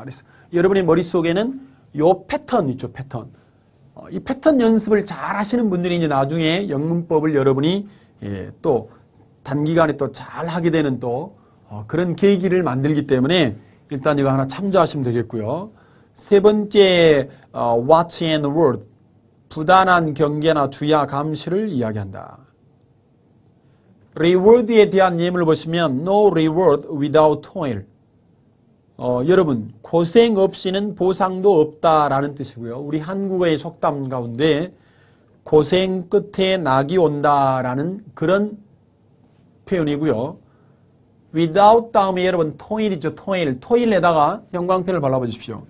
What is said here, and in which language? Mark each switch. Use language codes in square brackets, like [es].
[ko] 그래서 여러분의 머릿속에는 요 패턴 있죠, 패턴. 이 패턴 연습을 잘 하시는 분들이 이제 나중에 영문법을 여러분이 또 단기간에 또 잘 하게 되는 또 그런 계기를 만들기 때문에 일단 이거 하나 참조하시면 되겠고요. 세 번째, [en] watch and word. [ko] 부단한 경계나 주의와 감시를 이야기한다. reward에 대한 예문을 보시면 [en] no reward without toil. [ko] 여러분, 고생 없이는 보상도 없다라는 뜻이고요. 우리 한국어의 속담 가운데 고생 끝에 낙이 온다라는 그런 표현이고요. without 다음에 여러분 toil이죠. toil에다가 형광펜을 발라보십시오.